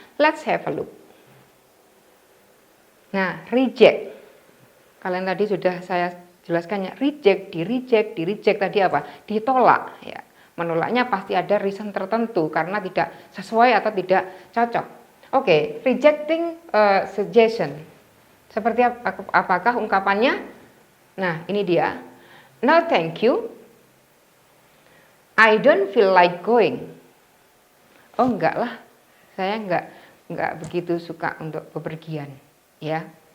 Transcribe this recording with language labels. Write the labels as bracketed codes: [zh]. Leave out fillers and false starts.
[en] Let's have a look. [id] Nah, reject. Kalian tadi sudah saya jelaskannya. Reject, di-reject tadi apa? Ditolak. Ya. Menolaknya pasti ada reason tertentu karena tidak sesuai atau tidak cocok. [en] Oke, rejecting suggestion. [id] Seperti apakah ungkapannya? Nah, ini dia. [en] No, thank you. I don't feel like going. [id] Oh, enggak lah. Saya enggak begitu suka untuk bepergian, ya.